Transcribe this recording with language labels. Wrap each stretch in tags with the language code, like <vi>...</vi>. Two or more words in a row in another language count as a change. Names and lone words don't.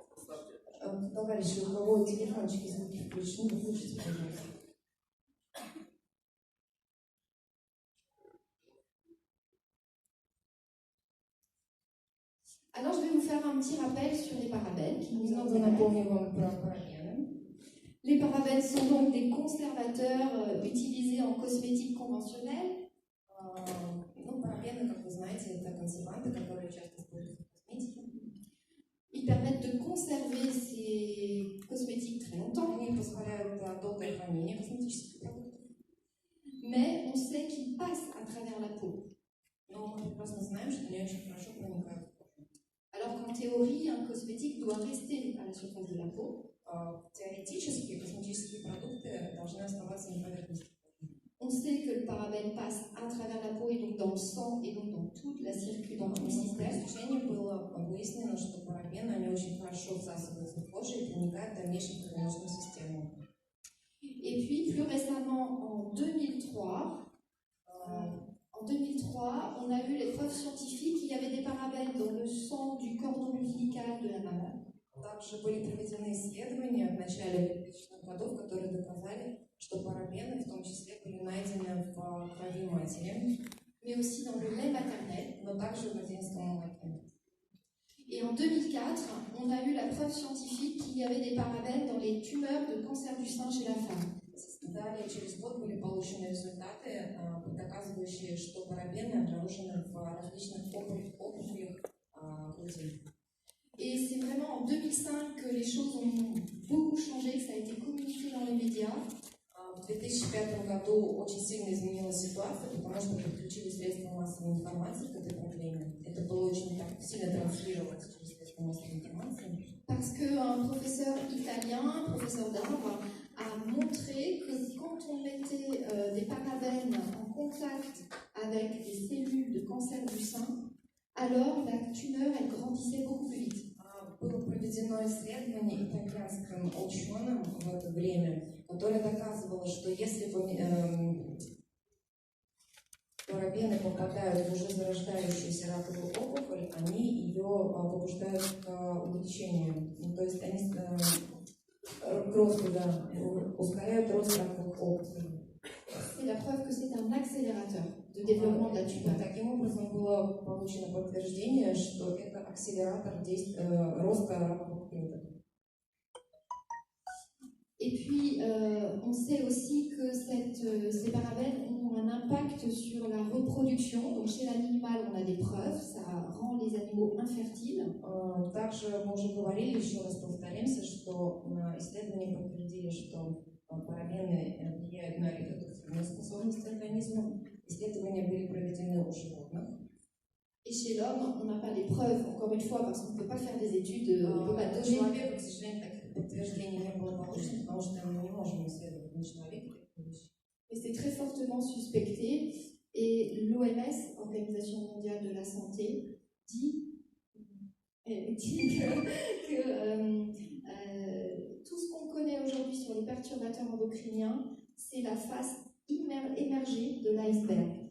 <ru>Поставьте. Товарищи, у кого телефончики звуки включены, выключите, пожалуйста.</ru> <fr>Alors, je vais vous faire un petit rappel sur les parabènes qui nous</fr> <ru>Немного напомню вам про парабены.</ru> <fr>Les parabènes sont donc des conservateurs utilisés en cosmétique conventionnelle.</fr> <ru>Парабены, как вы знаете, это консерванты, которые часто используются в косметике.</ru> <fr>Ils permettent de conserver ces cosmétiques très longtemps.</fr> <ru>Они позволяют долгое хранение косметических продуктов.</ru> <fr>Mais on sait qu'ils passent à travers la peau.</fr> <ru>Но мы прекрасно знаем, что они очень хорошо проникают в кожу.</ru> <fr>Alors qu'en théorie, un cosmétique doit rester à la surface de la peau.</fr> <ru>Теоретически косметические продукты должны оставаться на поверхности.</ru> <fr>On sait que le parabène passe à travers la peau et donc dans le sang et donc dans toute la dans tout le système.</fr> <ru>В изучении было выяснено, что парабены, они очень хорошо всасываются в кожу и проникают в дальнейшую кровеносную систему.</ru> <fr>Et puis plus récemment, en 2003, on a eu les preuves scientifiques qu'il y avait des parabènes dans le sang du cordon ombilical de la maman.</fr> <ru>Также были проведены исследования в начале 2000-х годов, которые доказали, что парабены в том числе были найдены в крови матери,</ru> <fr>Mais aussi dans le lait maternel.</fr> <ru>но также в материнском молоке.</ru> <fr>Et en 2004, on a eu la preuve scientifique qu'il y avait des parabènes dans les tumeurs de cancer du sein chez la femme.</fr> <ru>Далее, через год были получены результаты, доказывающие, что парабены обнаружены в различных опухолях груди.</ru> <fr>Et c'est vraiment en 2005 que les choses ont beaucoup changé, que ça a été communiqué dans les médias.</fr> <ru>В 2005 году очень сильно изменилась ситуация, потому что подключили средства массовой информации к этой проблеме. Это было очень так, сильно транслировалось через средства массовой информации.</ru> <fr>Parce qu'un professeur italien, un professeur d'art, a montré que quand on mettait des parabènes en contact avec des cellules de cancer du sein, alors la tumeur elle grandissait beaucoup plus vite.</fr> <ru>Было проведено исследование итальянским ученым в это время, которое доказывало, что если парабены попадают в уже зарождающуюся раковую опухоль, они ее побуждают к увеличению. То есть они к росту, да, ускоряют рост раковых опухолей.</ru> <fr>C'est la preuve que c'est un accélérateur de développement de la tumeur.</fr> <ru>Таким образом было получено подтверждение, что это акселератор роста раковых клеток.</ru> <fr>Et puis, on sait aussi que ces parabènes ont un impact sur la reproduction. Donc, chez l'animal, on a des preuves, ça rend les animaux infertiles.</fr> <ru>Также мы уже говорили, еще раз повторимся, что исследования подтвердили, что парабены влияют на репродуктивную способность организма. Исследования были проведены у животных.</ru> <fr>Et chez l'homme, on n'a pas les preuves, encore une fois, parce qu'on ne peut pas faire des études, on ne peut pas donner.</fr> <ru>Человека, к сожалению, таких подтверждений не было получено, потому что мы не можем исследовать на человеке.</ru> <fr>Mais c'est très fortement suspecté. Et l'OMS, Organisation mondiale de la santé, dit que tout ce qu'on connaît aujourd'hui sur les perturbateurs endocriniens, c'est la face émergée de l'iceberg.</fr>